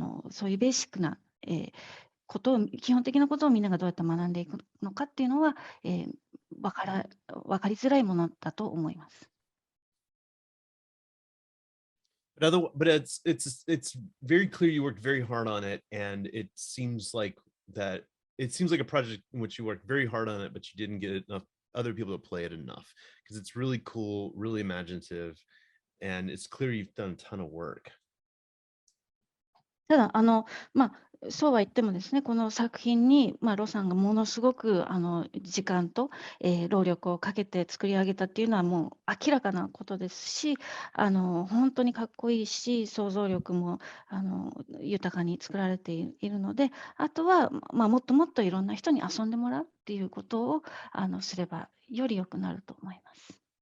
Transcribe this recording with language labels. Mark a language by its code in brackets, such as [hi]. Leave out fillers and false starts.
[ja] そういうベーシックな、基本的なことをみんながどうやって学んでいくのかっていうのは、分かりづらいものだと思います。 [en] But it's very clear you worked very hard on it, and it seems like a project in which you worked very hard on it, but you didn't get enough other people to play it enough, because it's really cool, really imaginative, and it's clear you've done a ton of work. [ja] ただそうは言ってもですね、この作品に、ロさんがものすごく時間と、労力をかけて作り上げたっていうのはもう明らかなことですし、本当にかっこいいし、想像力も豊かに作られているので、あとは、もっともっといろんな人に遊んでもらうっていうことをすればより良くなると思います。